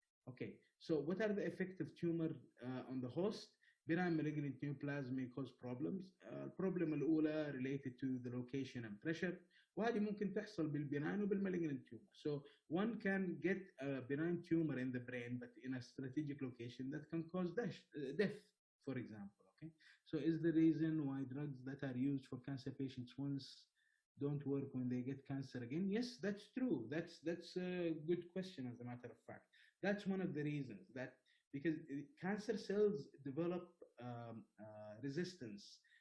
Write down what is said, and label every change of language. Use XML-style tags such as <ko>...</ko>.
<en>Okay, so what are the effects of tumor on the host? Benign malignant neoplasm may cause problems. البروبلم الأولى related to the location and pressure.</en> <ar>وهذه ممكن تحصل بالبناين وبالمalignant tumor.</ar> <en>So one can get a benign tumor in the brain, but in a strategic location that can cause death, for example. Okay, so is the reason why drugs that are used for cancer patients once don't work when they get cancer again? Yes, that's true. That's a good question, as a matter of fact. That's one of the reasons, that because cancer cells develop resistance.</en>